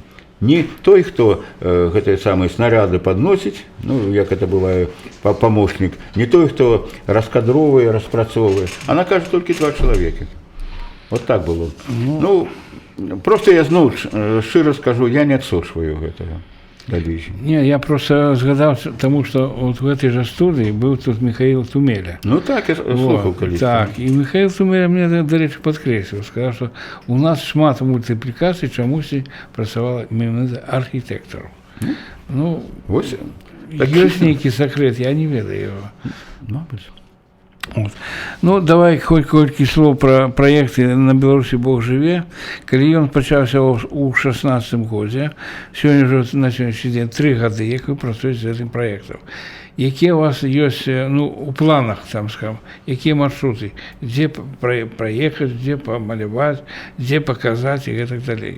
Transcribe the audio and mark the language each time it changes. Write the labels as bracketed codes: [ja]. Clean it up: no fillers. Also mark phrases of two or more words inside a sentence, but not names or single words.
[be] Не той, хто гэтыя самыя снаряды падносіць, ну, як это бывае, памочнік, не той, хто раскадровае, распрацоўвае. Она кажа, толькі 2 чалавекі. Вот так было. Ну, просто я зноў шчыра скажу, я не адсочваю гэтага. [uk] Не, я просто згадав, тому що от [ru] в этой же [uk] студії був тут Михаил Тумеля. Ну так, я слухав колись. Так, і Михаил Тумеля мені, до речі, підкреслив, сказав, що у нас шмат мультиплікацій чомусь працював архітектором. Ну, ось, є який секрет, я не ведаю його. [be] Мабуть. Вот. Ну, давай хоть колькі слов про проекты «На Беларусі Бог жыве». Калі ён пачаўся ў 16-м годзе, сёння ўжо на сённяшні дзень 3 гады, як вы працуеце з гэтым праектам. Якія у вас ёсць, ну, у планах, там, скажем, якія маршруты, дзе праехаць, дзе памаляваць, дзе паказаць і гэтак далей.